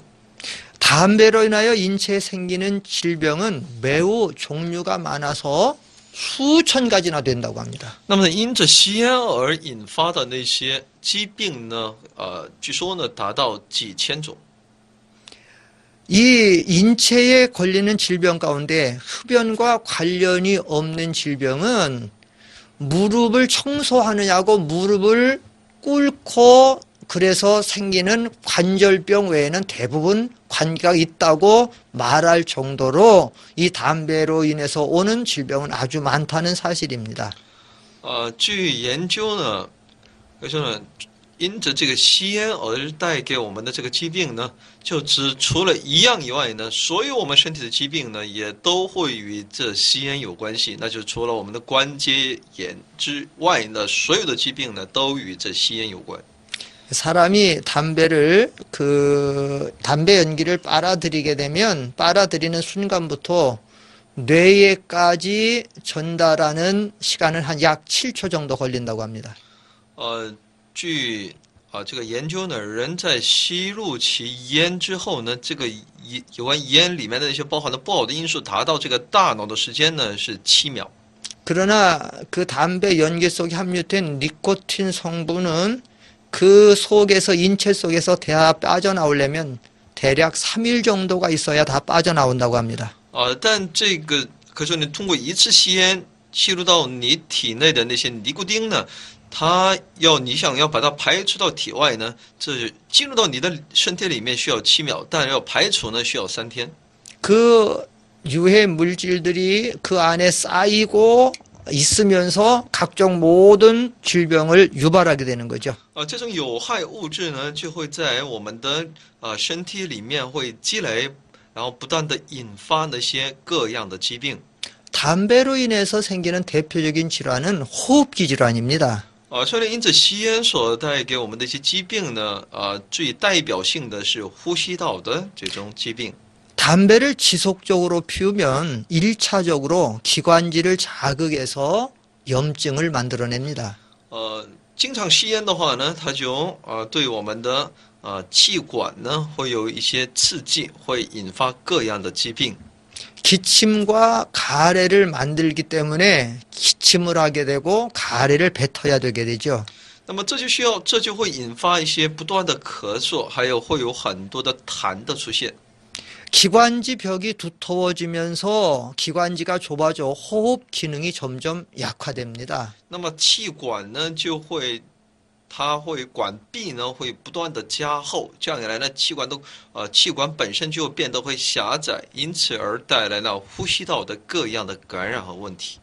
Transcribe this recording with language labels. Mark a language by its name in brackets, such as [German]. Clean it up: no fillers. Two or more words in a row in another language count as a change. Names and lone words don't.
[Korean] 담배로 인하여 인체에 생기는 질병은 매우 종류가 많아서 수천 가지나 된다고 합니다. [Chinese] 那么因着吸烟而引发的那些疾病呢，据说呢达到几千种。 [Korean] 이 인체에 걸리는 질병 가운데 흡연과 관련이 없는 질병은 무릎을 청소하느냐고 무릎을 꿇고 그래서 생기는 관절병 외에는 대부분 관계가 있다고 말할 정도로 이 담배로 인해서 오는 질병은 아주 많다는 사실입니다. [Chinese] 据研究呢，可以说呢，因着这个吸烟而带给我们的这个疾病呢，就除了一样以外呢，所有我们身体的疾病呢，也都会与这吸烟有关系。那就除了我们的关节炎之外呢，所有的疾病呢，都与这吸烟有关。 [Korean] 사람이 담배 연기를 빨아들이게 되면 빨아들이는 순간부터 뇌에까지 전달하는 시간은 한 약 7초 정도 걸린다고 합니다. [Chinese] 据这个研究呢，人在吸入其烟之后呢，这个有关烟里面的那些包含的不好的因素达到这个大脑的时间呢是7秒。 [Korean] 그러나 그 담배 연기 속에 함유된 니코틴 성분은 그 속에서 인체 속에서 다 빠져나오려면 대략 3일 정도가 있어야 다 빠져나온다고 합니다. [Chinese] 但这个可是你通过一次吸烟吸入到你体内的那些尼古丁呢，你想要把它排出到体外呢，这进入到你的身体里面需要7秒，但要排除呢需要3天。 [Korean] 그 유해 물질들이 그 안에 쌓이고 있으면서 각종 모든 질병을 유발하게 되는 거죠. [Chinese] 这种有害物质呢，就会在我们的身体里面会积累，然后不断的引发那些各样的疾病。 [Korean] 담배로 인해서 생기는 대표적인 질환은 호흡기 질환입니다. [Chinese] 所以因此吸烟所带给我们的一些疾病呢，最代表性的是呼吸道的这种疾病。 [Korean] 담배를 지속적으로 피우면 1차적으로 기관지를 자극해서 염증을 만들어냅니다. [Chinese] 经常吸烟的话呢，它就对我们的气管呢会有一些刺激，会引发各样的疾病。 [Korean] 기침과 가래를 만들기 때문에 기침을 하게 되고 가래를 뱉어야 되게 되죠. [Chinese] 那么这就会引发一些不断的咳嗽，还有会有很多的痰的出现。 [Korean] 기관지 벽이 두터워지면서 기관지가 좁아져 호흡 기능이 점점 약화됩니다. [Chinese] 那么气管呢就会它会管壁呢会不断的加厚，这样一来呢，气管本身就变得会狭窄，因此而带来了呼吸道的各样的感染和问题。